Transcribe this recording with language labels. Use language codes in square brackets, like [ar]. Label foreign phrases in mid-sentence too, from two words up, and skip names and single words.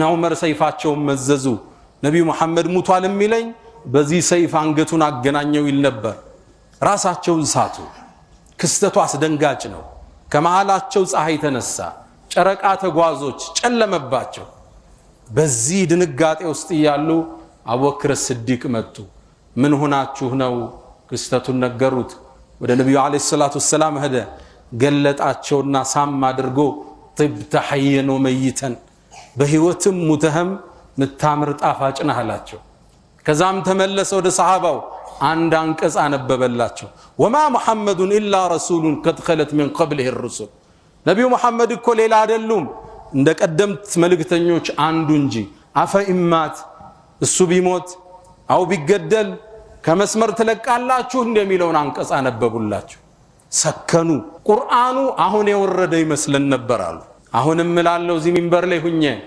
[am] ዑመር ሰይፋቸውን መዘዙ ነብዩ መሐመድ ሙቷል የሚለኝ በዚህ ሰይፍ አንገቱን አገናኘው ይል ነበር ራሳቸውን ሳቱ ክስተቱ አስደንጋጭ ነው ከመሃላቸው ፀሐይ ተነሳ ጨረቃ ተጓዞች ጨለመባቸው በዚህ ድንጋጤ ውስጥ ያሉ አቡበክር ሲዲቅ መጡ ምን ሆናችሁ ነው ክስተቱን ነገሩት ወደ ነብዩ አለይሂ ሰላቱ ወሰለም ሄደ ገለጣቸውና ሳም አድርጎ [ar] طبت حيا وميتا [am] በህይወትም ሙተህም ምታምር ጣፋጭ ነህ አላቸው ከዛም ተመለሰ ወደ ሰሃባው አንድ አንቀጽ አነበበላቸው [ar] وما محمد إلا رسول قد خلت من قبله الرسل [am] ነብዩ መሐመድ እኮ ሌላ አይደሉም እንደ ቀደምት መልእክተኞች አንዱ እንጂ [ar] أفإن مات [am] እሱ ቢሞት አው ቢገደል ከመስመር ተለቃላችሁ እንደሚለውን አንቀጽ አነበቡላቸው ሰከኑ ቁርአኑ አሁን የወረደ ይመስለን ነበር አሉ አሁንም እላለሁ እዚህ ሚንበር ላይ ሁኜ